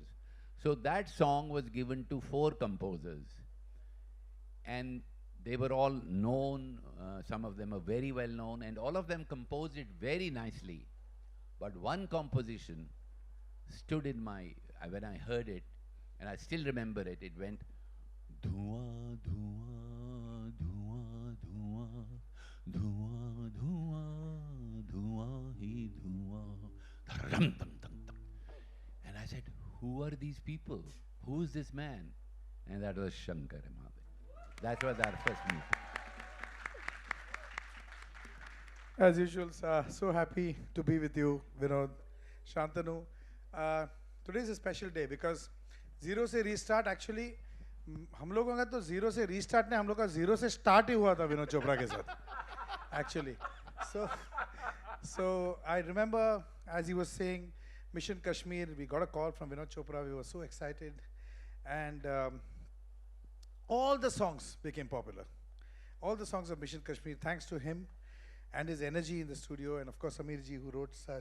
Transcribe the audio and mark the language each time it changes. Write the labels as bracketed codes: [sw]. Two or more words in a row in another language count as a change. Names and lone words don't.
[en] So that song was given to 4 composers, and they were all known, some of them are very well known, and all of them composed it very nicely. But one composition stood in my, when I heard it, and I still remember it, it went, Dhua, dhua, dhua, dhua, dhua, dhua, dhua, hi dhua, dharam, tam, tam, tam. And I said, who are these people? Who is this man? And that was Shankar Mahadevan. That was our first meeting. As usual, so happy to be with you, Vinod, Shantanu. Today is a special day because [hi] Zero से Restart actually हम लोगों का तो Zero से Restart ने हम लोग का Zero से start ही हुआ था विनोद चोपड़ा के साथ actually. [en] So I remember as he was saying Mission Kashmir, we got a call from Vinod Chopra. We were so excited, and all the songs became popular. All the songs of Mission Kashmir, thanks to him and his energy in the studio, and of course Amir ji, who wrote such.